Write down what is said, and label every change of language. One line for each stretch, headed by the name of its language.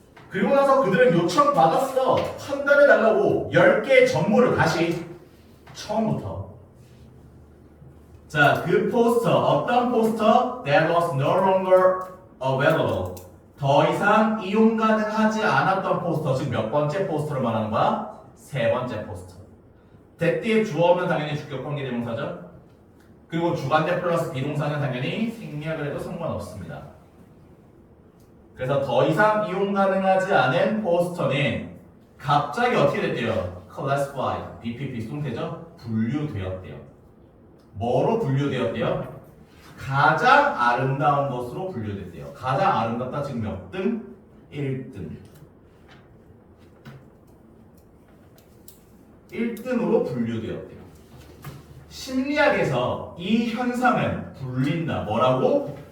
Korean: 그리고 나서 그들은 요청받았어. 판단해달라고 10개의 정보를 다시 처음부터. 자, 그 포스터, 어떤 포스터?
English: That was no longer available.
Korean: 더 이상 이용 가능하지 않았던 포스터. 즉 몇 번째 포스터를 말하는 거야? 세 번째 포스터. that 뒤에 주어 없는 당연히 주격 관계 대명사죠. 그리고 주관대 플러스 비동사는 당연히 생략을 해도 상관없습니다. 그래서 더 이상 이용 가능하지 않은 포스터는 갑자기 어떻게 됐대요? classified, BPP 수동태죠? 분류되었대요. 뭐로 분류되었대요? 가장 아름다운 것으로 분류됐대요. 가장 아름답다 지금 몇 등? 1등. 1등으로 분류되었대요. 심리학에서 이 현상은 불린다. 뭐라고?